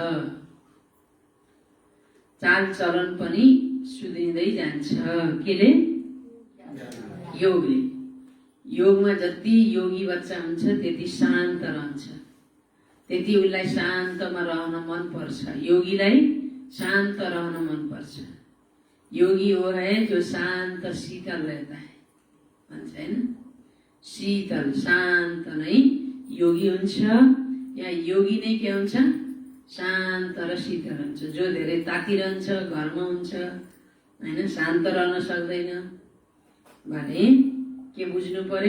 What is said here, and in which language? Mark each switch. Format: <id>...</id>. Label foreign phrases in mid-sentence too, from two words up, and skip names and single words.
<ne>चाल चलन पनि सुध्रिँदै जान्छ। केले? योगले। योगमा जति योगी बच्चा हुन्छ त्यति शान्त रहन्छ, त्यति उसलाई शान्तमा रहन मन पर्छ। योगीलाई शान्त रहन मन पर्छ।</ne> <hi>योगी वो है जो शान्त शीतल रहता है</hi> <ne>भन्छ हैन? शीतल शान्त नै योगी हुन्छ। या योगी नै के हुन्छ? शान्त र शीतल हुन्छ। जो धेरै तातिरहन्छ, घरमा हुन्छ हैन, शान्त रहन सक्दैन भने के बुझ्नु पर्यो?</ne>